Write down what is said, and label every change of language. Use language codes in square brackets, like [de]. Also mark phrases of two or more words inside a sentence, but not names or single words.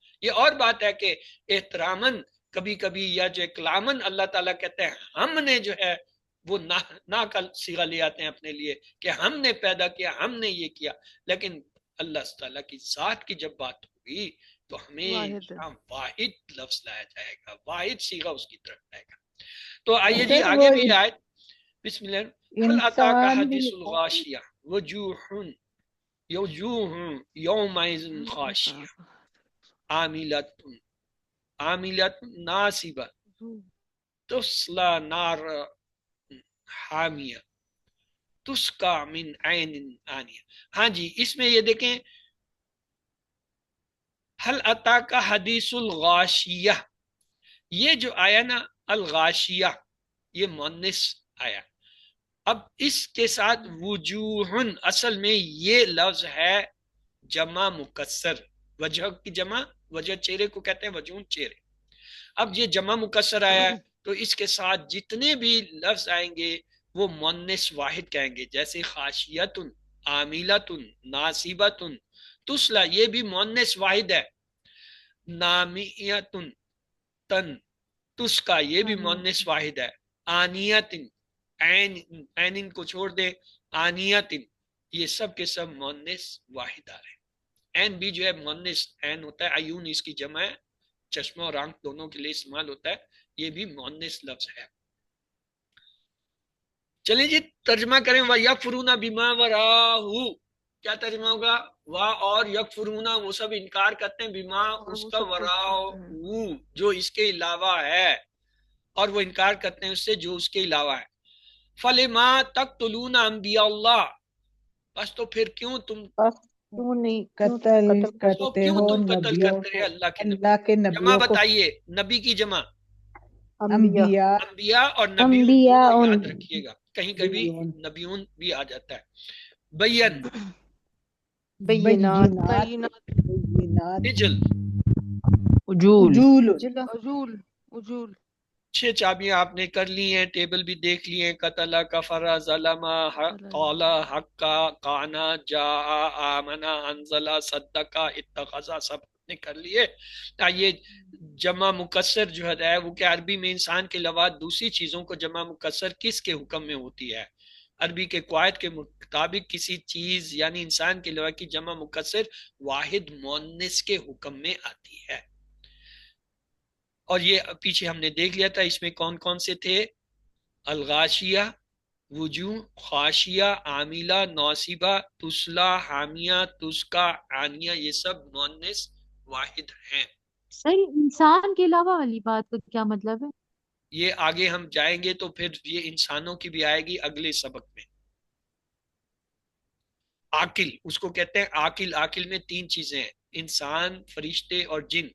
[hi] ये और बात है कि एहतरामन कभी कभी या जो कलामन अल्लाह ताला कहते हैं हमने जो है वो ना का सीगा ले आते हैं अपने लिए कि हमने पैदा किया, हमने ये किया। लेकिन अल्लाह ताला की जात की जब बात होगी तो हमेशा वाहिद लफ्ज लाया जाएगा, वाहिद सीगा उसकी तरफ जाएगा। तो आइए जी आगे भी आए। बिस्मिल्लाह। [ar] هل أتاك حديث الغاشية وجوه يوجوه يومئذ خاشعة عاملة عاملة ناصبة تصلى نار حامية تسقى من عين آنية. [hi] हाँ जी, इसमें ये देखें, [ar] هل أتاك حديث الغاشية, [hi] ये जो आया ना [ar] الغاشية, [hi] ये मुन्निस आया। अब इसके साथ वजूहुन, असल में ये लफ्ज है जमा मुकस्सर, वजह की जमा, वजह चेहरे को कहते हैं वजून चेहरे। अब ये जमा मुकस्सर आया है तो इसके साथ जितने भी लफ्ज आएंगे वो मुन्निस वाहिद कहेंगे। [ar] जैसे خاشعةٌ، عاملةٌ، ناصبةٌ، تصلى, [hi] ये भी मुन्निस वाहिद है। [ar] ناميةٌ، تن، تسقى, [hi] ये भी मुन्निस वाहिद है। आनियतिन, ऐन को छोड़ दे, आनियतिन, ये सब के सब मुन्निस वाहिद आ रहे हैं। ऐन भी जो है मुन्निस ऐन होता है, अयून इसकी जमा है, चश्मा और आंख दोनों के लिए इस्तेमाल होता है, ये भी मुन्निस लफ्ज है। चलिए जी तर्जमा करें। [ar] ويكفرون بما وراءه, [hi] क्या तर्जमा होगा? वाह और यकफुरूना, वो सब इनकार करते हैं, बिमा, उसका, वराहु, जो इसके अलावा है, और वो इनकार करते हैं उससे जो उसके अलावा है। [ar] فلم تقتلون أنبياء الله, [hi] बस तो फिर क्यों तुम नहीं कत्ल करते हो अल्लाह के नबी? जमा बताइए, नबी की जमा अंबिया, अंबिया और नबीयून याद रखिएगा, कहीं कभी नबीयून भी आ जाता है। बयन, बैयिनात, इजल, उजूल, उजूल। 6 चाबियां आपने कर ली हैं, टेबल भी देख लिए। [ar] قتل، كفر، ظلم، قال، حقّ، كان، جاء، آمن، أنزل، صدّق، اتخذ, [hi] सब ने कर लिए। ये जमा मुकस्सर जो है वो क्या अरबी में इंसान के अलावा दूसरी चीजों को जमा मुकस्सर किसके हुक्म में होती है? अरबी के क़वायद के मुताबिक किसी चीज यानी इंसान के अलावा की जमा मुकस्सर वाहिद मुअन्निस के हुक्म में आती है। और ये पीछे हमने देख लिया था, इसमें कौन कौन से थे? [ar] الغاشية، وجوه، خاشعة، عاملة، ناصبة، تصلى، حامية، تسقى، آنية, [hi] ये सब मुअन्निस वाहिद हैं। सर इंसान के अलावा वाली बात का क्या मतलब है? ये आगे हम जाएंगे तो फिर ये इंसानों की भी आएगी अगले सबक में। आकिल, उसको कहते हैं आकिल। आकिल में 3 चीजें हैं, इंसान, फरिश्ते और जिन।